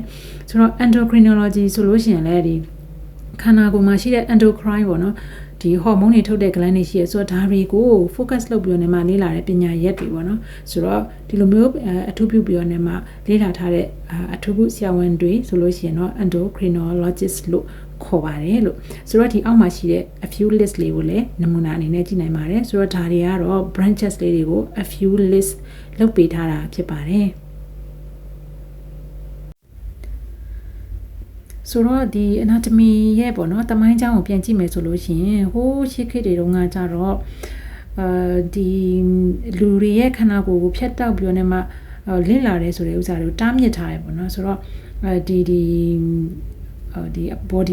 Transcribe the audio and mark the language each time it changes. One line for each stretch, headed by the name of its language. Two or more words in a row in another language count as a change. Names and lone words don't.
Burmese: ဆိုတော့ endocrinology ဆိုလို့ရှိရင်လည်းဒီခန္ဓာကိုယ်မှာရှိတဲ့ endocrine ပေါ့နော်ဒီဟော်မုန်းတွေထုတ်တဲ့ gland တွေရှိရဆိုတော့ဒါတွေကို focus လုပ်ပြီးတော့နေမှာလေ့လာတဲ့ပညာရပ်တွေပေါ့နော်ဆိုတော့ဒီလိုမျိုးအထူးပြုပြီးတော့နေမှာလေ့လာထားတဲ့အထူးကုဆရာဝန်တွေဆိုလို့ရှိရင်တော့ endocrinologist လို့ခေါ်ပါတယ်လို့ဆိုတော့ဒီအောက်မှာရှိတဲ့
English: a few list
Burmese: လေးကိုလည်းနမူနာအနေနဲ့ကြည့်နိုင်ပါတယ်ဆိုတော့ဒါတွေကတော့ branches လေးတွေကို
English: a few list
Burmese: လုပ်ပေးထားတာဖြစ်ပါတယ် ဆိုတော့ဒီ anatomy ရဲ့ပေါ့နော်တမိုင်းကြောင်းကိုပြန်ကြည့်မယ်ဆိုလို့ရှိရင်ဟိုးရှေ့ခေတ်တွေတုန်းကကြတော့ဒီလူတွေရဲ့ခန္ဓာကိုယ်ကိုဖျက်တောက်ပြောနေမှလင့်လာတယ်ဆိုတဲ့ဥစ္စာတွေကိုတားမြစ်ထားရပေါ့နော်ဆိုတော့ဒီ body